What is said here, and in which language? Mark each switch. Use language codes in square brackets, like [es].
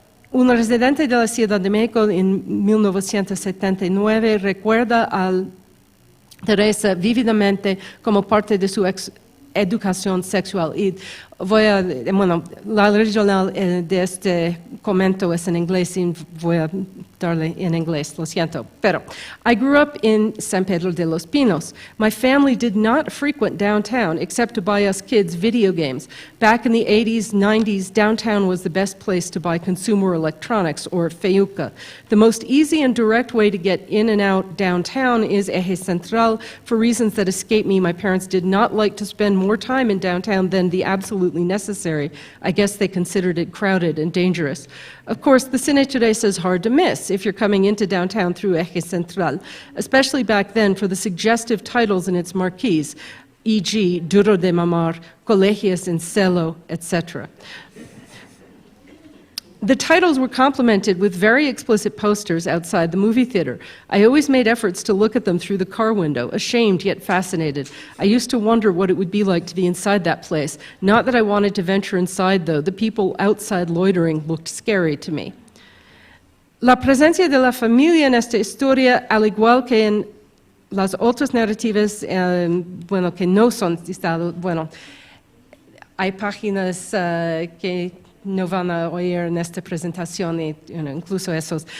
[es] Un residente de la Ciudad de México en 1979 recuerda a Teresa vívidamente como parte de su educación sexual. Y la original de este comento es en inglés y voy a darle en inglés, lo siento. [en] Pero, I grew up in San Pedro de los Pinos. My family did not frequent downtown except to buy us kids video games. Back in the 80s, 90s, downtown was the best place to buy consumer electronics or feuca. The most easy and direct way to get in and out downtown is Eje Central. For reasons that escape me, my parents did not like to spend more time in downtown than the absolutely necessary. I guess they considered it crowded and dangerous. Of course, the Cine Teresa is hard to miss if you're coming into downtown through Eje Central, especially back then for the suggestive titles in its marquees, e.g., Duro de Mamar, Colegios en Celo, etc. The titles were complemented with very explicit posters outside the movie theater. I always made efforts to look at them through the car window, ashamed yet fascinated. I used to wonder what it would be like to be inside that place. Not that I wanted to venture inside, though. The people outside loitering looked scary to me. [es] La presencia de la familia en esta historia, al igual que en las otras narrativas, que no son citadas, hay páginas que no van a oír en esta presentación, y incluso esos.